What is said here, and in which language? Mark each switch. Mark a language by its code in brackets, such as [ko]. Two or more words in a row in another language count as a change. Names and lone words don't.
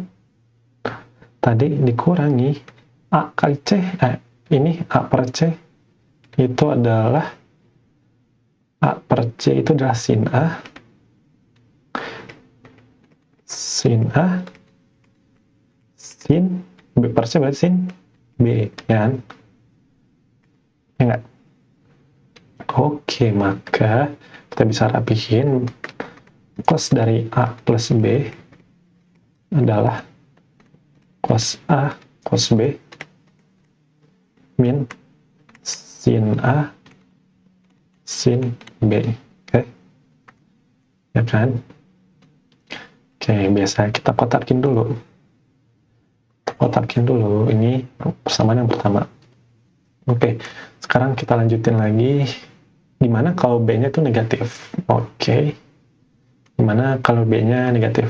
[id] Tadi dikurangi A kali C, ini A per C itu adalah A per C itu adalah sin A, sin B per C berarti sin B, ya kan? Ya enggak? Oke, maka kita bisa rapihin cos dari A plus B adalah cos A cos B min sin A sin B. Oke, ya kan? Oke, biasa kita kotakin dulu. Ini persamaan yang pertama. Oke, sekarang kita lanjutin lagi. Gimana kalau B-nya itu negatif? Oke, gimana kalau B-nya negatif?